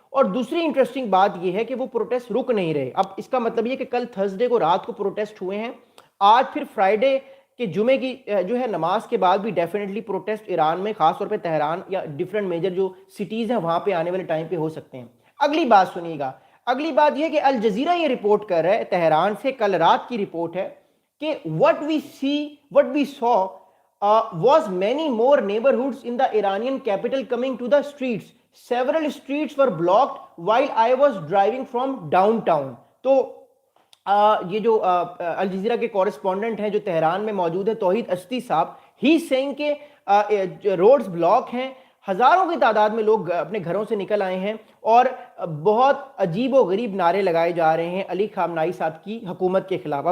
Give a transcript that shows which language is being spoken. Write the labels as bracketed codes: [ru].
[hi] और दूसरी इंटरेस्टिंग बात यह है कि वो प्रोटेस्ट रुक नहीं रहे। अब इसका मतलब ये कि कल थर्सडे को रात को प्रोटेस्ट हुए हैं, आज फिर फ्राइडे के जुमे की जो है नमाज के बाद भी डेफिनेटली प्रोटेस्ट ईरान में, खासतौर पे तेहरान या डिफरेंट मेजर जो सिटीज़ हैं वहाँ पे आने वाले टाइम पे हो सकते हैं। अगली बात सुनिएगा, अगली बात यह कि अल जजीरा ये रिपोर्ट कर रहा है तेहरान से, कल रात की रिपोर्ट है कि [en] what we saw was many more neighborhoods in the Iranian capital coming to the streets. Several streets were blocked while I was driving from downtown. [hi] तो ये जो अल जजीरा के कॉरेस्पॉन्डेंट हैं जो तेहरान में मौजूद है, तौहीद अस्दी साहब, [en] he saying [hi] के रोड्स ब्लॉक हैं, हजारों की तादाद में लोग अपने घरों से निकल आए हैं और बहुत अजीब व गरीब नारे लगाए जा रहे हैं अली खामनाई साहब की हुकूमत के खिलाफ।